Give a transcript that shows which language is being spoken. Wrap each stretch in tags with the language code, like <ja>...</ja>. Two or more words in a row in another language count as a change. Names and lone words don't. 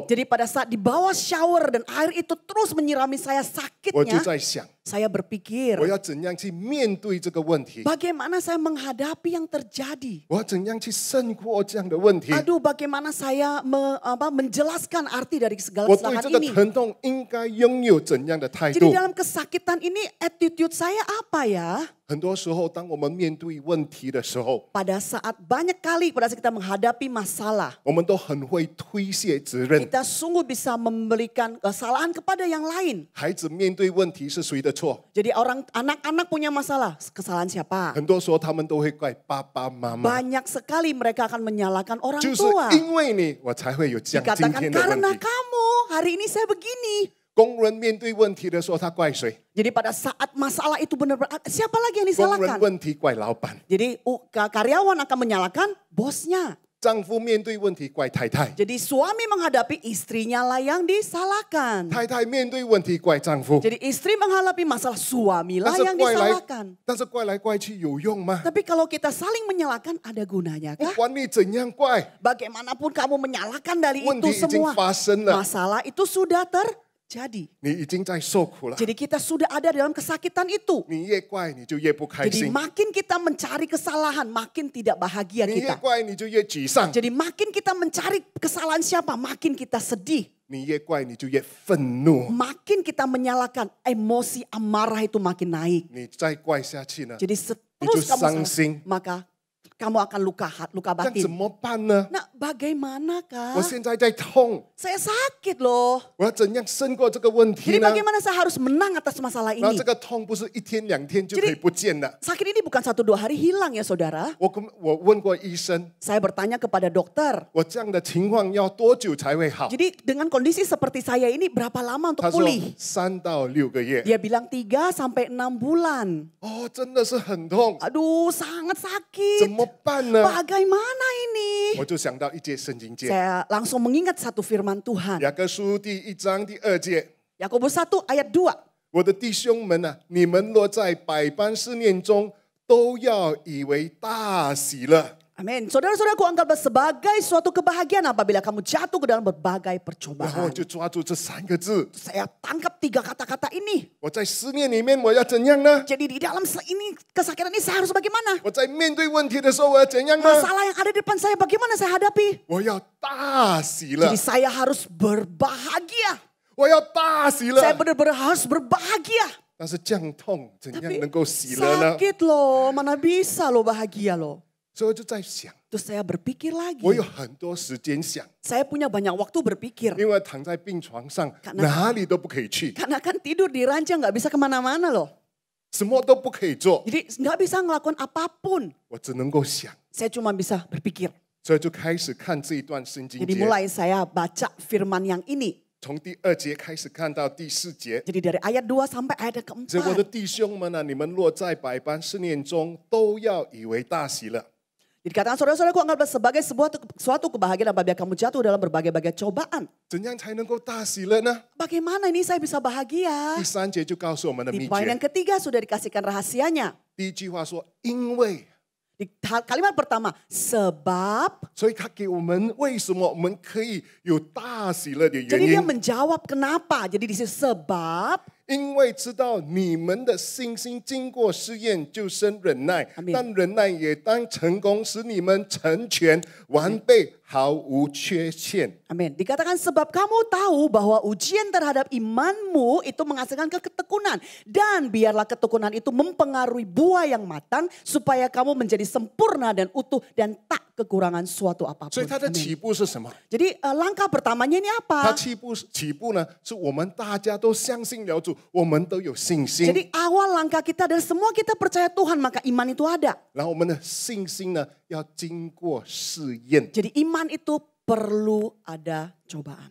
<id>jadi pada saat di bawah shower dan air itu terus menyirami saya</id> <zh>我就</zh> <id>sakitnya,</id> <zh>在想，</zh> <id>saya berpikir,</id> <zh>我要怎样去面对这个问题？</zh> <id>bagaimana saya menghadapi yang terjadi?</id> <zh>我要怎样去胜过这样的问题？</zh> <id>Aduh, bagaimana saya menjelaskan arti dari segala</id> <zh>我对这</zh> <id>kesalahan</id> <zh>个</zh> <id>ini?</id> <zh>疼痛应该拥有怎样的态</zh> <id>Jadi</id> <zh>度？</zh> <id>dalam kesakitan ini attitude saya apa ya?</id> <zh>很多时候，当我们面对问题的时候，</zh> <id>Pada saat banyak kali pada saat kita menghadapi masalah,</id> <zh>我们都很会推卸责任。</zh> <id>kita sungguh bisa memberikan kesalahan kepada yang lain.</id> <zh>孩子面对问题是谁的错？</zh> <id>Jadi anak-anak punya masalah, kesalahan siapa?</id> <zh>很多时候他们都会怪爸爸妈妈，</zh> <id>Banyak sekali mereka akan menyalahkan orang</id> <zh>就是</zh> <id>tua.</id> <zh>因为你，我才会有这样今</zh> <id>Dikatakan</id> <zh>天的问</zh> <id>karena</id> <zh>题。</zh> <id>kamu hari ini saya begini.</id> <zh>工人面对问题的时候，他怪谁？</zh> <id>Jadi pada saat masalah itu benar-benar siapa lagi yang</id> <zh>工人</zh> <id>disalahkan?</id> <zh>问题怪老板，</zh> <id>Jadi karyawan akan menyalahkan bosnya.</id> <zh>丈夫面对问题怪太太，</zh> <id>Jadi suami menghadapi istrinya lah yang disalahkan.</id> <zh>太太面对问题怪丈夫。</zh> <id>Jadi istri menghadapi masalah suami</id> <zh>但</zh> <id>lah</id> <zh>是</zh> <id>yang</id> <zh>怪来</zh> <id>disalahkan.，</id> <zh>但是怪来怪去有用吗？</zh> <id>Tapi kalau kita saling menyalahkan ada gunanya</id> <zh>不</zh> <id>kah?</id> <zh>管你怎样怪，</zh> <id>Bagaimanapun kamu menyalahkan dari</id> <zh>问</zh> <id>itu</id> <zh>题已经</zh> <id>semua,</id> <zh>发生了，</zh> <id>masalah itu sudah terjadi.</id> <zh>你已经在受苦了。</zh> <id>Jadi kita sudah ada dalam kesakitan itu.</id> <zh>你越怪，你就越不开</zh> <id>Jadi</id> <zh>心；</zh> <id>makin kita mencari kesalahan, makin tidak bahagia</id> <zh>你越</zh> <id>kita.</id> <zh>怪，你就越沮丧；</zh> <id>Jadi makin kita mencari kesalahan siapa, makin kita sedih.</id> <zh>你越怪，你就越愤怒。</zh> <id>Makin kita menyalahkan, emosi amarah itu makin naik.</id> <zh>你再怪下去呢，</zh> <id>Jadi</id> <zh>你就</zh> <id>terus kamu</id> <zh>伤</zh> <id>salah,</id> <zh>心。</zh> <id>maka kamu akan luka</id> <zh>这样怎</zh> <id>batin.</id> <zh>么办呢？</zh> <id>Nah, bagaimana</id> <zh>我</zh> <id>kah?</id> <zh>现在在痛，</zh> <id>Saya sakit loh.</id> <zh>我要怎样胜过这个问题</zh> <id>Jadi</id> <zh>呢？</zh> <id>bagaimana saya harus menang atas masalah</id> <zh>然后</zh> <id>ini?</id> <zh>这个痛不是1天2天就可以</zh> <id>Jadi-</id> <zh>不见了。</zh> <id>Sakit ini bukan 1-2 hari hilang ya saudara.</id> <zh>我问过医生，</zh> <id>Saya bertanya kepada dokter.</id> <zh>我这样的情况要多久才会好？</zh> <id>Jadi dengan kondisi seperti saya ini berapa lama untuk</id> <zh>他说</zh> <id>pulih?</id> <zh>3到6个月。</zh> <id>Dia bilang 3 sampai 6 bulan.</id> <zh>哦，真的是很痛，</zh> <id>Aduh, sangat</id> <zh>怎</zh> <id>sakit.</id> <zh>么办呢？</zh> <id>Bagaimana ini?</id> <zh>我就想到一节圣经节，</zh> <id>Saya langsung mengingat satu firman Tuhan.</id> <zh>雅各书第1章第2节。</zh> <id>Yakobus 1 ayat 2.</id> <zh>我的弟兄们啊，你们若在百般试炼中，都要以为大喜乐。</zh> <id>Amin. Saudara-saudaraku anggap sebagai suatu kebahagiaan apabila kamu jatuh ke dalam berbagai</id> <zh>然后我</zh> <id>percobaan.</id> <zh>就抓住这3个字，</zh> <id>Saya tangkap 3 kata-kata ini.</id> <zh>我在试炼里面我要怎样呢？</zh> <id>Jadi di dalam ini kesakitan ini saya harus bagaimana?</id> <zh>我在面对问题的时候我要怎样呢？</zh> <id>Masalah yang ada di depan saya bagaimana saya hadapi?</id> <zh>我要大喜乐</zh> <id>Jadi，saya harus berbahagia.</id> <zh>我要大喜乐。</zh> <id>Saya benar-benar harus berbahagia.</id> <zh>但是这样痛，怎样</zh> <id>Tapi</id> <zh>能够喜乐呢？</zh> <id>sakit loh, mana bisa loh bahagia loh.</id> <zh>所以我就在想，</zh> <id>Terus saya berpikir lagi.</id> <zh>我有很多时间想，</zh> <id>Saya punya banyak waktu berpikir.</id> <zh>因为躺在病床上，</zh> <id>Karena-</id> <zh>哪里都不可以去，</zh> <id>Karena kan tidur di ranjang nggak bisa kemana-mana loh.</id> <zh>什么都不可以做，</zh> <id>Jadi nggak bisa ngelakuin apapun.</id> <zh>我只能够想，</zh> <id>Saya cuma bisa berpikir.</id> <zh>所以就开始看这一段圣经</zh> <id>Jadi</id> <zh>节，</zh> <id>mulai saya baca firman yang ini.</id> <zh>从第2节开始看到第4节。</zh> <id>Jadi dari ayat 2 sampai ayat</id> <zh>所以我的</zh> <id>keempat.</id> <zh>弟兄们啊，你们若在百般试炼中，都要以为大喜乐。</zh> <id>Jadi katakan saudara-saudaraku anggaplah sebagai suatu kebahagiaan apabila kamu jatuh dalam berbagai-bagai cobaan.</id> <zh>怎样才能够大喜乐呢？</zh> <id>Bagaimana ini saya bisa bahagia?</id> <zh>第3节就告诉我们的</zh> <id>Di</id> <zh>秘</zh> <id>poin</id> <zh>诀</zh> <id>yang。ketiga sudah dikasihkan rahasianya.</id> <zh>第一句话说因为，</zh> <id>Di kalimat pertama, sebab.</id> <zh>所以他给我们为什么我们可以有大喜乐的原</zh> <id>Jadi dia</id> <zh>因，</zh> <id>menjawab kenapa. Jadi di situ sebab.</id> <zh>因为知道你们的信心经过试验就生忍耐，</zh> <id>Amin.</id> <zh>但忍耐也当成功，使你们成全完备，毫无缺陷。</zh> <id>Amin. Dikatakan sebab kamu tahu bahwa ujian terhadap imanmu itu menghasilkan ketekunan. Dan biarlah ketekunan itu mempengaruhi buah yang matang supaya kamu menjadi sempurna dan utuh dan tak kekurangan suatu</id> <zh>所</zh> <id>apapun.</id> <zh>以他的</zh> <id>Amin.</id> <zh>起步是什么？</zh> <id>Jadi langkah pertamanya ini</id> <zh>他</zh> <id>apa?</id> <zh>起步呢，是我们大家都相信了主，我们都有信心。</zh> <id>Jadi awal langkah kita dan semua kita percaya Tuhan maka iman itu ada.</id> <zh>然后我们的信心呢，要经过试验。</zh> <id>Jadi iman itu perlu ada cobaan.</id>